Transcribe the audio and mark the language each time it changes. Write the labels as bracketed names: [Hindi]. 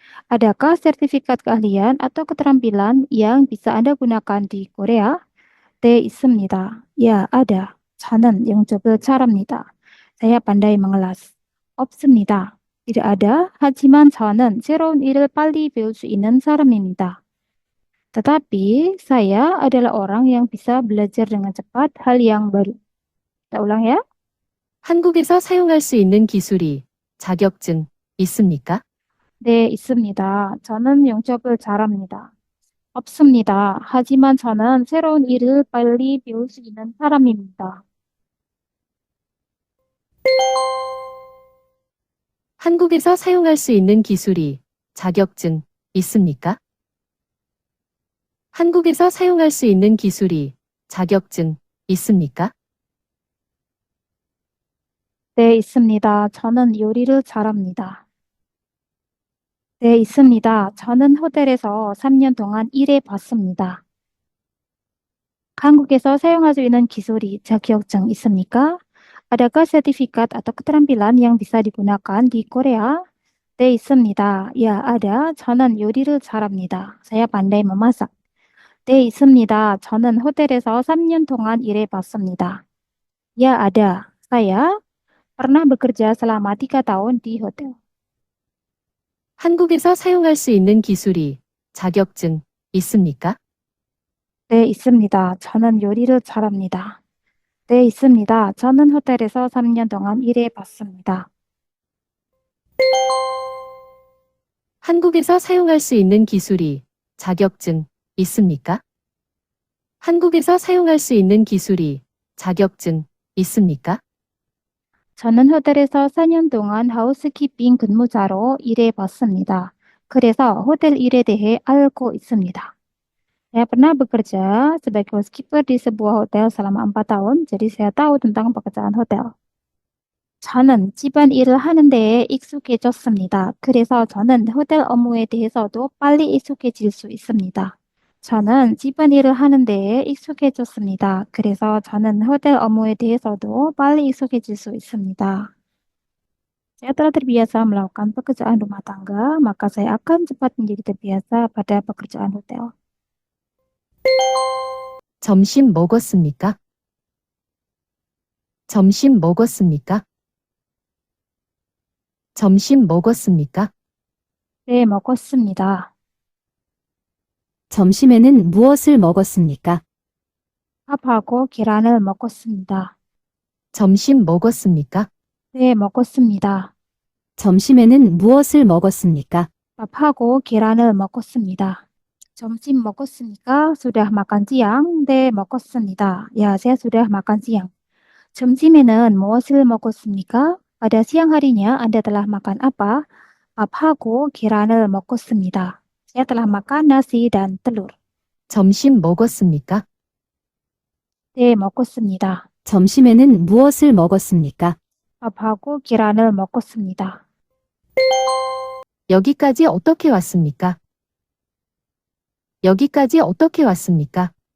[Indonesian] Adakah sertifikat keahlian atau keterampilan yang bisa Anda gunakan di Korea? [Korean] 네, 있습니다. 야, [Indonesian] ada. [Korean] 저는 영접을 잘합니다. [Indonesian] Saya pandai mengelas. [Korean] 없습니다. [Indonesian] tidak ada, [Korean] 하지만 저는 새로운 일을 빨리 배울 수 있는 사람입니다. [Indonesian] Tetapi saya adalah orang yang bisa belajar dengan cepat hal yang baru. Kita ulang ya. [Korean] 한국에서 사용할 수 있는 기술이 자격증 있습니까? 네, 있습니다. 저는 영접을 잘합니다. 없습니다. 하지만 저는 새로운 일을 빨리 배울 수 있는 사람입니다. 한국에서 사용할 수 있는 기술이 자격증 있습니까? 한국에서 사용할 수 있는 기술이 자격증 있습니까? 네, 있습니다. 저는 요리를 잘합니다. 네, 있습니다. 저는 호텔에서 3년 동안 일해 봤습니다. 한국에서 사용할 수 있는 기술이 자격증 있습니까? [Indonesian] Adakah sertifikat atau keterampilan yang bisa digunakan di Korea? [Korean] 네, 있습니다. [Indonesian] 야, ada. [Korean] 저는 요리를 잘합니다. [Indonesian] Saya pandai memasak. [Korean] 네, 있습니다. 저는 호텔에서 3년 동안 일해 봤습니다. [Indonesian] 야, ada. Saya pernah bekerja selama 3 tahun di hotel. [Korean] 한국에서 사용할 수 있는 기술이 자격증 있습니까? 네, 있습니다. 저는 요리를 잘합니다. 네, 있습니다. 저는 호텔에서 3년 동안 일해 봤습니다. 한국에서 사용할 수 있는 기술이 자격증 있습니까? 한국에서 사용할 수 있는 기술이 자격증 있습니까? 저는 호텔에서 4년 동안 하우스키핑 근무자로 일해 봤습니다. 그래서 호텔 일에 대해 알고 있습니다. [Indonesian] Saya pernah bekerja sebagai housekeeper di sebuah hotel selama 4 tahun, jadi saya tahu tentang pekerjaan hotel. [Korean] 저는 집안일을 하는 데에 익숙해졌습니다. 그래서 저는 호텔 업무에 대해서도 빨리 익숙해질 수 있습니다. 저는 집안일을 하는 데에 익숙해졌습니다. 그래서 저는 호텔 업무에 대해서도 빨리 익숙해질 수 있습니다. [Indonesian] Saya telah terbiasa melakukan pekerjaan rumah tangga, maka saya akan cepat menjadi terbiasa pada pekerjaan hotel. [Korean] 점심 먹었습니까? 점심 먹었습니까? 점심 먹었습니까? 네, 먹었습니다. 점심에는 무엇을 먹었습니까? 밥하고 계란을 먹었습니다. 점심 먹었습니까? 네, 먹었습니다. 점심에는 무엇을 먹었습니까? 밥하고 계란을 먹었습니다. 점심 먹었습니까? [Indonesian] Sudah makan siang? [Korean] 네, 먹었습니다. [Indonesian] Ya, saya sudah makan siang. [Korean] 점심에는 무엇을 먹었습니까? [Indonesian] Pada siang harinya Anda telah makan apa? [Korean] 밥하고 계란을 먹었습니다. [Indonesian] Saya telah makan nasi dan telur. [Korean] 점심 먹었습니까? 네, 먹었습니다. 점심에는 무엇을 먹었습니까? 밥하고 계란을 먹었습니다. 여기까지 어떻게 왔습니까? 여기까지 어떻게 왔습니까?